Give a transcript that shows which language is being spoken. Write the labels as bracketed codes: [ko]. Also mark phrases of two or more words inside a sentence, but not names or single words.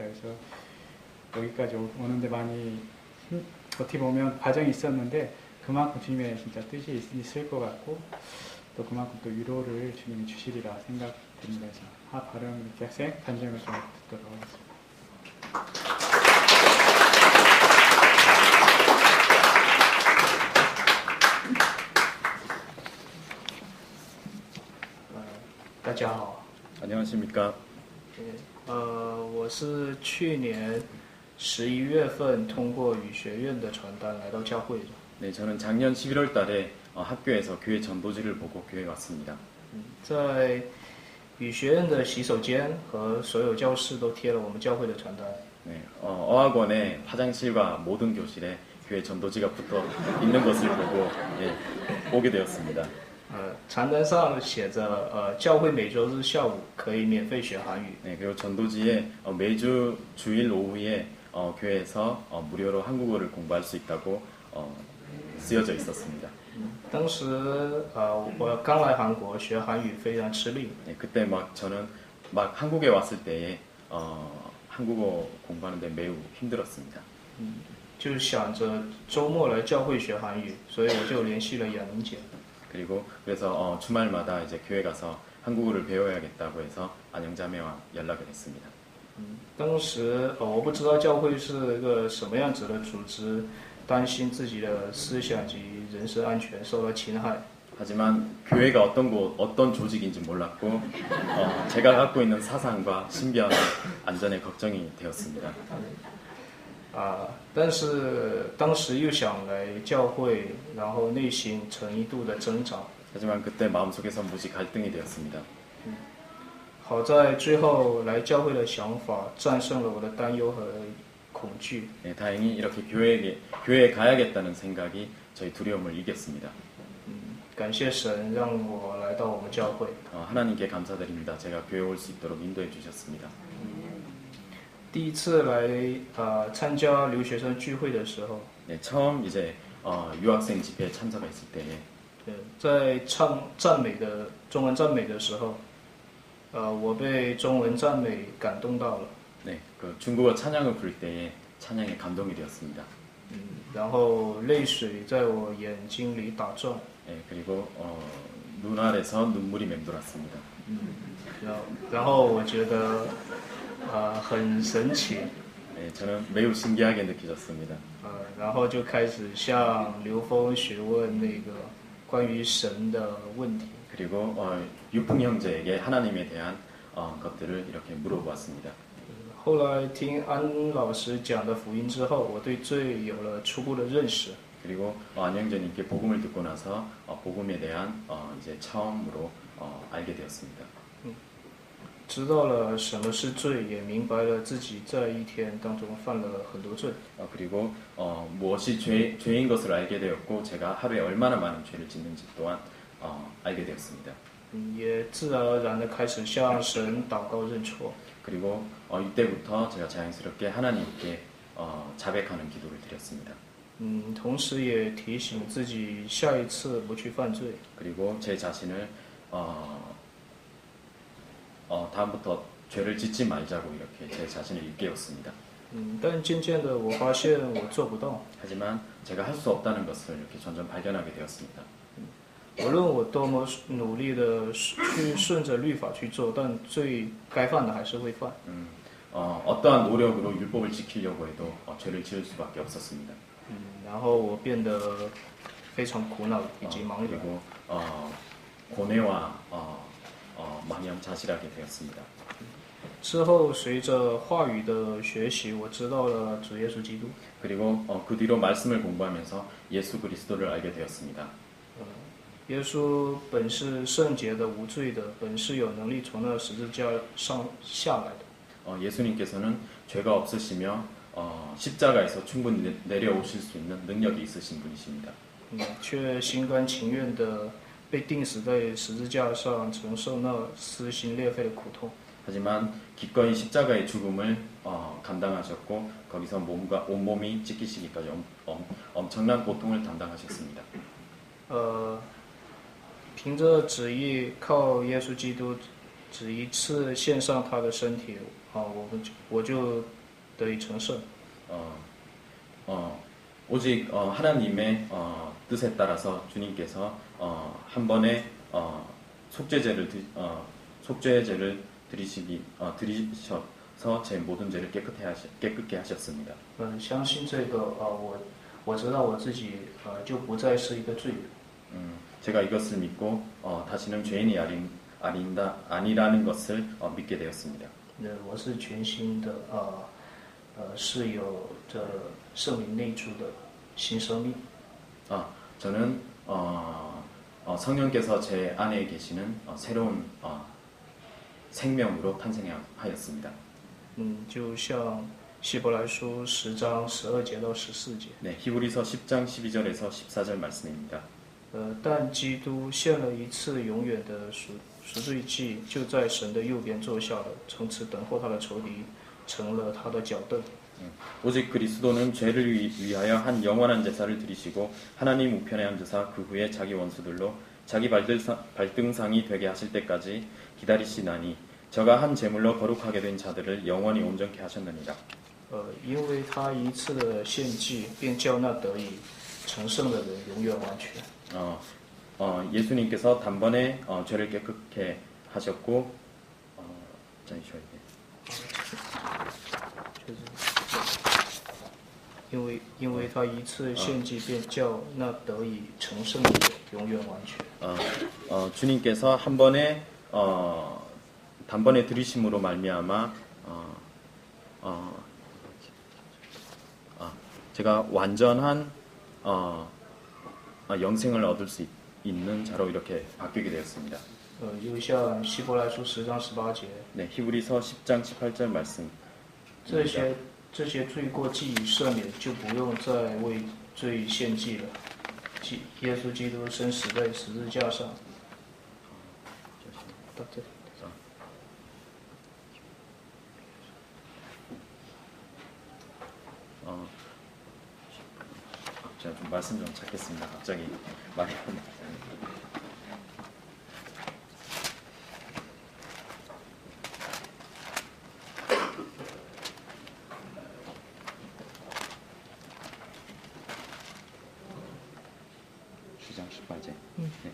[ko] 그래서 여기까지 오는데 많이 어떻게 보면 과정이 있었는데 그만큼 주님의 진짜 뜻이 있을 것 같고 또 그만큼 또 위로를 주님이 주시리라 생각됩니다. 그래서 하 발음 이렇게 학생 간증을 좀 듣도록 하겠습니다. [zh] 大家好， [ko] 안녕하십니까? [zh] 我是去年11月份通过语学院的传单来到教会的。 [ko] 네, 저는 작년 11월 달에 학교에서 교회 전도지를 보고 교회에 왔습니다. [zh] 在语学院的洗手间和所有教室都贴了我们教会的传单。 [ko] 네, 어학원의 화장실과 모든 교실에 교회 전도지가 붙어 있는 것을 보고 오게 되었습니다. [zh] 传单上写着教会每周日下午可以免费学韩语。 [ko] 네, 그리고 전도지에 매주 주일 오후에 교회에서 무료로 한국어를 공부할 수 있다고 쓰여져 있었습니다. [zh] 当时我刚来韩国学韩语非常吃力。 [ko] 네, 그때 저는 한국에 왔을 때에 한국어 공부하는데 매우 힘들었습니다. [zh] 就想着周末来教会学韩语，所以我就联系了杨明姐。 [ko] 그래서 주말마다 이제 교회 가서 한국어를 배워야겠다고 해서 안영자매와 연락을 했습니다. [zh] 当时我不知道教会是一个什么样子的组织，担心自己的思想及人身安全受到侵害。 [ko] 하지만 교회가 어떤 조직인지 몰랐고 제가 갖고 있는 사상과 신변의 안전에 걱정이 되었습니다. [zh] 但是当时又想来教会，然后内心曾一度的挣扎。 [ko] 하지만 그때 마음속에서 무지 갈등이 되었습니다. [zh] 好在最后来教会的想法战胜了我的担忧和恐惧。 [ko] 네, 다행히 이렇게 교회에 가야겠다는 생각이 저희 두려움을 이겼습니다. [zh] 感谢神让我来到我们教会。 [ko] 하나님께 감사드립니다. 제가 교회 올 수 있도록 인도해 주셨습니다. [zh] 第一次来参加留学生聚会的时候， [ko] 네, 처음 이제 유학생 집회에 참석했을 때에 [zh] 在唱赞美的中文赞美的时候，我被中文赞美感动到了。 [ko] 네, 그 중국어 찬양을 부를 때에 찬양에 감동이 되었습니다. [zh] 然后泪水在我眼睛里打转。 [ko] 네, 그리고 눈 아래서 눈물이 맴돌았습니다. [zh] 然后我觉得很神奇。 [ko] 네, 저는 매우 신기하게 느껴졌습니다. [zh] 然后就开始向刘峰询问那个关于神的问题。 [ko] 그리고 유풍 형제에게 하나님에 대한 것들을 이렇게 물어보았습니다. [zh] 后来听安老师讲的福音之后，我对罪有了初步的认识。 [ko] 그리고 안영재님께 복음을 듣고 나서 복음에 대한 이제 처음으로 알게 되었습니다. [zh] 知道了什么是罪，也明白了自己在一天当中犯了很多罪。 [ko] 그리고 무엇이 죄인 것을 알게 되었고 제가 하루에 얼마나 많은 죄를 짓는지 또한 알게 되었습니다. [zh] 也自然而然的开始向神祷告认错。 [ko] 그리고 이때부터 제가 자연스럽게 하나님께 자백하는 기도를 드렸습니다. [zh] 同时也提醒自己下一次不去犯罪。 [ko] 그리고 제 자신을 다음부터 죄를 짓지 말자고 이렇게 제 자신을 일깨웠습니다. [zh] 但渐渐的我发现我做不到， [ko] 하지만 제가 할 수 없다는 것을 이렇게 점점 발견하게 되었습니다. [zh] 无论我多么努力的去顺着律法去做，但最该犯的还是会犯。 [ko] 어떠한 노력으로 율법을 지키려고 해도 죄를 지을 수밖에 없었습니다. [zh] 然后我变得非常苦恼以及茫然。 [ko] 그리고 고뇌와 망연자실하게 되었습니다. [zh] 之后随着话语的学习，我知道了主耶稣基督。 [ko] 그리고 그 뒤로 말씀을 공부하면서 예수 그리스도를 알게 되었습니다. [zh] 耶稣本是圣洁的、无罪的，本是有能力从那十字架上下来的。 [ko] 예수님께서는 죄가 없으시며 십자가에서 충분히 내려오실 수 있는 능력이 있으신 분이십니다. [zh] 却心甘情愿的被钉死在十字架上，承受那撕心裂肺的苦痛。 [ko] 하지만 기꺼이 십자가의 죽음을 감당하셨고 거기서 온몸이 찢기시기까지 엄청난 고통을 담당하셨습니다. [zh] 凭着旨意，靠耶稣基督只一次献上他的身体，我就得以成圣。 [ko] 오직 하나님의 뜻에 따라서 주님께서 한 번에 속죄제를 드리셔서 제 모든 죄를 깨끗게 하셨습니다. [zh] 相信这个我知道我自己就不再是一个罪人。 [ko] 제가 이것을 믿고 다시는 죄인이 아니라는 것을 믿게 되었습니다. [zh] 我是全新的是有着圣灵内住的新生命。 [ko] 저는 성령께서 제 안에 계시는 새로운 생명으로 탄생하였습니다. [zh] 就像希伯来书10章12节到14节。 [ko] 네, 히브리서 10장 12절에서 14절 말씀입니다. [zh] 但基督献了一次永远的赎罪祭，就在神的右边坐下了，从此等候他的仇敌，成了他的脚凳。 [ko] 오직 그리스도는 죄를 위하여 한 영원한 제사를 드리시고 하나님 우편에 앉으사 그 후에 자기 원수들로 자기 발등상이 되게 하실 때까지 기다리시나니 저가 한 제물로 거룩하게 된 자들을 영원히 온전케 하셨느니라. [zh] 因为他一次的献祭，便叫那得以成圣的人永远完全。 [ko] 예수님께서 단번에 죄를 깨끗게 하셨고 잠시만요. [zh] 因为他一次献祭，便叫那得以成圣的人永远完全。 [ko] 주님께서 단번에 들이심으로 말미암아 제가 완전한 영생을 얻을 수 있는 자로 이렇게 바뀌게 되었습니다. [zh] 又像希伯来书10章18节， [ko] 네, 히브리서 10장 18절 말씀. [zh] 这些罪过既已赦免，就不用再为罪献祭了。耶稣基督生死在十字架上。到这里。 [ko] 제가 좀 말씀 좀 찾겠습니다. 갑자기 말이 안 나와요. 주장 18제. 네.